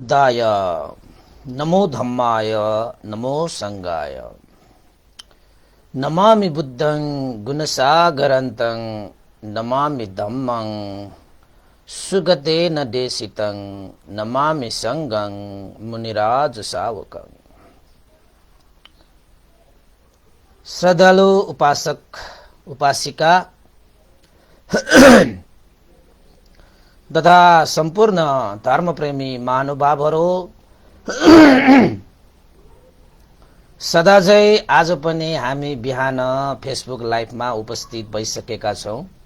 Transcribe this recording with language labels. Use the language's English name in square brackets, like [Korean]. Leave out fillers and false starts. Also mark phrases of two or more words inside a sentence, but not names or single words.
[Pali] बुद्धाय नमो धम्माय नमो संघाय नमामि बुद्धं गुणसागरन्तं नमामि धम्मं सुगतेन देशितं नमामि संघं मुनिराज सावकं। [Nepali] श्रद्धालु उपासक उपासिका तथा सम्पूर्ण धर्मप्रेमी महानुभावहरू सदाझै आज पनि हामी बिहान फेसबुक लाइभमा उपस्थित भइसकेका छौं।